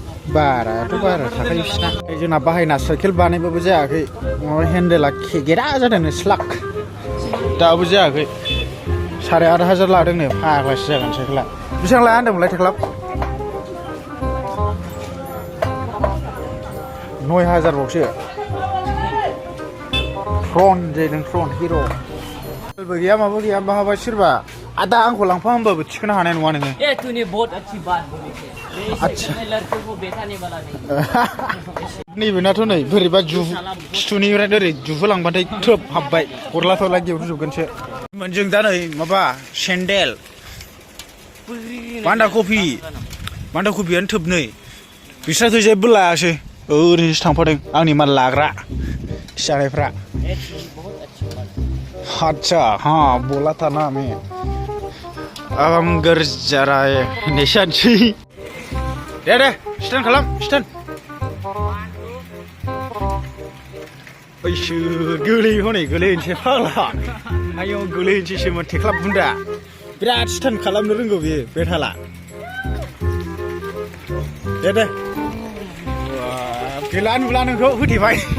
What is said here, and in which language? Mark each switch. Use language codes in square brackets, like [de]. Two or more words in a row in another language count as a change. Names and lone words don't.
[brx] बाराथ' बारा थाखायो बिसिना जोंना बाहायना साइकेल बानायबाबो जायाखै माबा हेन्देला खेगेरा जादोंनो स्लाक दाबो जायाखै 8,500 लादोंनो फाग्लासो जागोन साइकेला बेसेबां लाया होनदोंमोनलाय थेख्लाब 9,000 बावसो फ्रन्ट जादों फ्रन्ट हिर' बो गैया माबो गैया बहाबा सोरबा आदा आंखौ लांफा होनबाबो थिखोनो हानाय नङा नोङो [hi] ये तूने बहुत अच्छी बात बोली है अच्छा लड़कों को बैठाने वाला नहीं [brx] नैबेनाथ' नै बोरैबा खिथुनिफ्राय ओरै जुहोलांबाथाय थोब हाबबाय गरला थरला गेवजोबगोनसो जों दा नै माबा सेन्देल बान्दा कफियानो थोबनै बिस्राथ' जेबो लायासै ओरैनोसो थांफादों आंनि माल लाग्रा जानायफ्रा [hi] अच्छा हाँ बोला था ना मैं अब हम घर जा रहा है निशान जी [brx] दे स्टैंड खालाम स्टैंड ओइसो गोलै हनै गोलैनोसै फाग्ला आयौ गोलैनोसैसोमोन थेख्लाब बुन्दा बिराद स्टैंड खालामनो रोंगौ बियो बेथाला दे गैला नुला नोंखौ होथेबाय